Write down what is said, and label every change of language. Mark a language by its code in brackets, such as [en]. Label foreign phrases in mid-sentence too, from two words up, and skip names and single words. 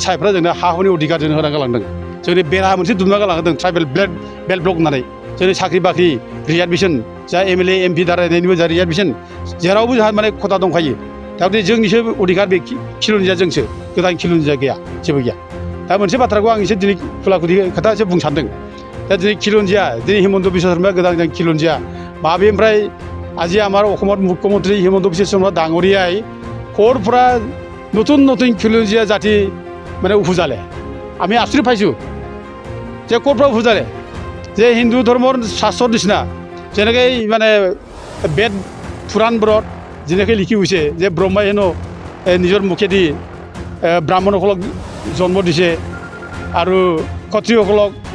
[brx] साइफ्रा जोंनो हा हुनि अधिकार जोंनो होना गालांदों जोंनि बेरा मोनसे दुमना गालांदों [en] tribal belt block [brx] होननानै जोंनि साख्रि बाख्रि रिजार्भेसन जा एमएलए एमपि दारायनायनिबो जा रिजार्भेसन जेरावबो जोंहा माने खथा दंखायो दा जोंनिसो अधिकार बे खिलन्जिया जोंसो गोदान खिलन्जिया गैया जेबो गैया दा मोनसे बाथ्राखौ आं एसे दिनै खुलाखुलि खोथा एसे बुंनो सानदों दा दिनै खिलन्जिया दिनै हिमन्त बिश्व शर्माया गोदान खिलन्जिया माबेनिफ्राय [as] আজি আমাৰ অসমৰ মুখ্যমন্ত্ৰী হিমন্ত বিশ্ব শৰ্মা ডাঙৰীয়াই ক'ৰ পৰা নতুন খিলঞ্জীয়া জাতি মানে উপজালে আমি আচৰিত পাইছোঁ যে ক'ৰ পৰা উপজালে যে হিন্দু ধৰ্মৰ শাস্ত্ৰৰ নিচিনা যেনেকৈ মানে বেদ পুৰাণবোৰত যেনেকৈ লিখি গৈছে যে ব্ৰহ্মাই হেনো নিজৰ মুখেদি ব্ৰাহ্মণসকলক জন্ম দিছে আৰু ক্ষত্ৰিয়সকলক